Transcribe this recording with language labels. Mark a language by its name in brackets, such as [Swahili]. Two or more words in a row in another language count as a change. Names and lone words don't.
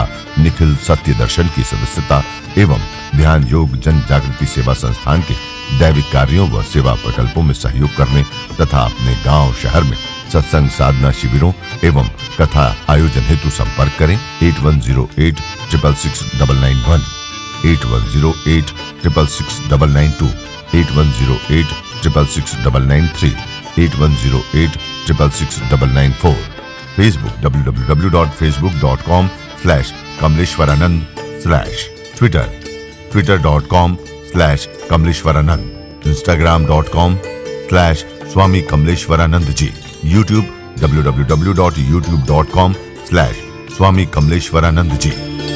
[Hindi] निखिल सत्य दर्शन की सदस्यता एवं ध्यान योग जन जागृति सेवा संस्थान के दैविक कार्यों व सेवा प्रकल्पों में सहयोग करने तथा अपने गांव शहर में सत्संग साधना शिविरों एवं कथा आयोजन हेतु संपर्क करें 8108666991, 8108666992, 8108666993, 8108666994। फेसबुक www.facebook.com/kamleshwaranand/, ट्विटर twitter.com/kamleshwaranand, instagram.com/swami kamleshwaranand ji, YouTube www.youtube.com/swami kamleshwaranand ji।